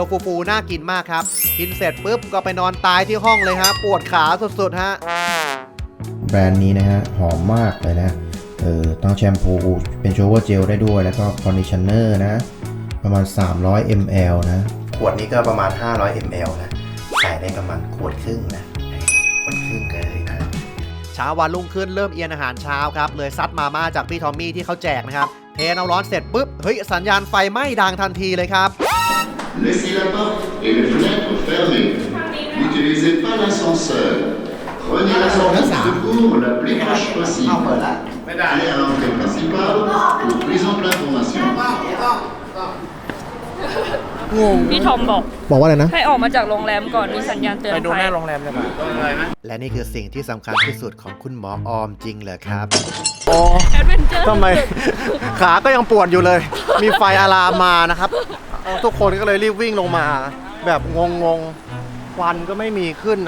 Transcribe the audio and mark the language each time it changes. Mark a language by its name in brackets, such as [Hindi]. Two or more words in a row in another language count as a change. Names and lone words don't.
[Thai] ฟูๆน่ากินมากครับกินเสร็จปุ๊บก็ไปนอนตายที่ห้องเลยฮะปวดขาสุดๆฮะแบรนด์นี้นะฮะหอมมากเลยนะต้องแชมพูเป็นโชว์เวอร์เจลได้ด้วยแล้วก็คอนดิชเนอร์นะประมาณ300 ml นะขวดนี้ก็ประมาณ500 ml นะใส่ได้ประมาณขวดครึ่งนะขวดครึ่งเลยนะเช้าวันรุ่งขึ้นเริ่มเอียนอาหารเช้าครับเลยซัดมาม่าจากพี่ทอมมี่ที่เขาแจกนะครับเทน้ำร้อนเสร็จปุ๊บเฮ้ยสัญญาณไฟไหม้ดังทันทีเลยครับ [French] Laissez la porte et les fenêtres fermées. N'utilisez pas l'ascenseur. Prenez la sortie de secours la plus proche possible. Allez à l'entrée principale pour plus ample information. [Thai] พี่ทอมบอก ว่าอะไรนะ ให้ออกมาจากโรงแรมก่อนมีสัญญาณเตือนภัย ไปดูหน้าโรงแรมเลยป่ะ และนี่คือสิ่งที่สำคัญที่สุดของคุณหมอออมจริงเหรอครับ แอดเวนเจอร์ ทำไม ขาก็ยังปวดอยู่เลย มีไฟอะลามมานะครับทุกคนก็เลยรีบวิ่งลงมา แบบงงๆควันก็ไม่มีขึ้นนะ